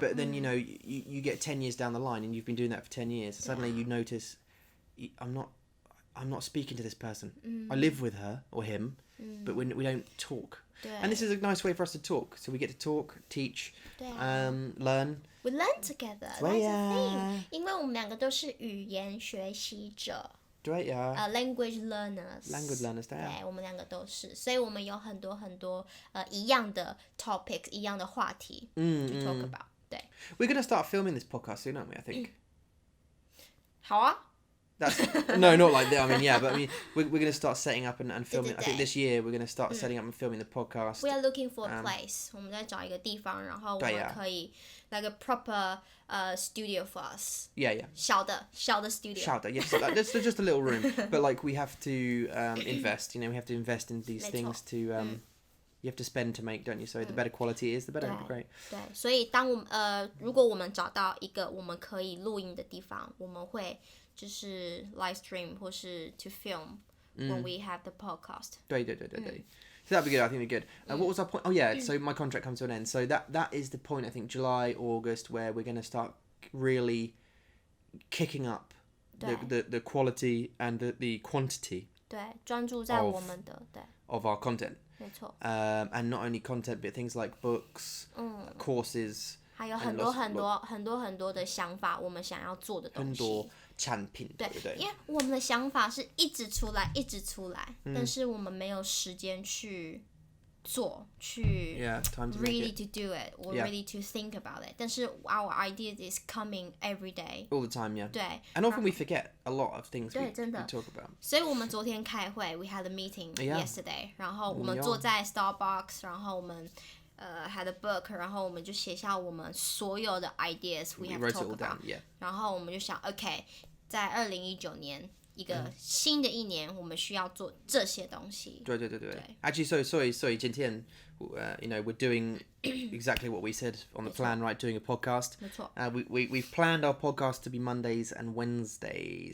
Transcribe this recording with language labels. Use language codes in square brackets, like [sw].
[en] But then you get 10 years down the line and you've been doing that for 10 years. And suddenly you notice, I'm not speaking to this person. I live with her or him, but we don't talk. And this is a nice way for us to talk. So we get to talk, teach, learn. We learn together. That's the thing. [zh] 因为我们两个都是语言学习者。对呀。 [en] language learners. Language learners, 对。 [zh] 对，我们两个都是，所以我们有很多一样的 topics， 一样的话题 [en] to talk about。 [zh] 对。 [en] We're gonna start filming this podcast soon, aren't we? I think. [zh] 好啊。 [en] No, not like that. I mean, yeah, but I mean, we're going to start setting up and filming. I think this year we're going to start setting up and filming the podcast. We are looking for a place. [zh] 我们在找一个地方，然后我们可以 [en] like a proper studio for us. Yeah. [zh] 小的 studio. 小的 [en] yes, just a little room. But like we have to invest. We have to invest in these things to. You have to spend to make, don't you? So the better quality it is, the better. Great. [zh] 对，所以如果我们找到一个我们可以录音的地方，我们会。就是 [en] live stream [zh] 或是 [en] to film when we have the podcast. 对。So that'd be good. I think it'd be good. What was our point? Oh yeah. So my contract comes to an end. So that is the point. I think July, August, where we're going to start really kicking up the quality and the quantity. [zh] 对，专注在我们的 [en] of our content. [zh] 没错。 [en] And not only content, but things like books, courses. [zh] 还有很多的想法，我们想要做的东西。很多产品，对，因为我们的想法是一直出来，但是我们没有时间去做，去 [en] really to do it or really to think about it. [zh] 但是 [en] our idea is coming every day. All the time, yeah. [zh] 对 [en] And often we forget a lot of things we talk about. [zh] 所以我们昨天开会 [en] we had a meeting yesterday. [zh] 然后我们坐在 Starbucks， 然后我们 [en] had a book， [zh] 然后我们就写下我们所有的 [en] ideas we have talked about， [zh] 然后我们就想 OK， 在2019年一个新的一年，我们需要做这些东西。对。 [en] Actually, sorry, [zh] 今天 [en] we're doing exactly what we said on the plan, right? Doing a podcast. [zh] 没错。 [en] We've planned our podcast to be Mondays and Wednesdays.